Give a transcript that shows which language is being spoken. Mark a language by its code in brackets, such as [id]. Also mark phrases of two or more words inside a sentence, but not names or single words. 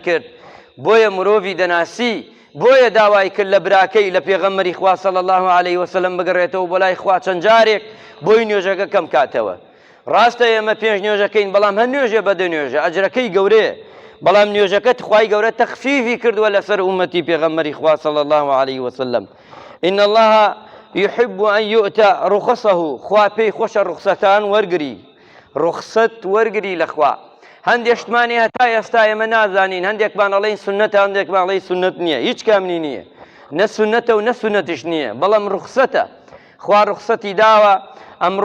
[ckb] کرد بۆیە مرۆڤی دەناسی بۆیە داوای کرد لە براکەی لە پێغەمبەری خوا [ar] صلی الله علیه وسلم [ckb] بگەڕێتەوە بۆ لای خوا چەند جارێک بۆی نوێژەکە کەم کاتەوە ڕاستە ئێمە 5 نوێژەکەین بەڵام هەر نوێژە بە 2 نوێژە ئەجرەکەی گەورەیە بەڵام نوێژەکەت خوای گەورە تەخفیفی کردووە لەسەر ئومەتی پێغەمبەری خوا [ar] صلی الله علیه وسلم إن الله يحب أن يؤتى رخصه [ckb] خوا پێی خۆشە ڕوخسەتان وەرگری ڕوخسەت وەرگری لەخوا هەندێک شتمانی هەتا ئێستا ئێمە نازانین هەندێکمان ئەڵێن سونەتە هەندێکمان ئەڵێن سونەت نییە هیچ کامنی نییە نە سونەتە و نە سونەتش نییە بەڵام ڕوخسەتە خوا ڕوخسەتی داوە ئەمڕۆ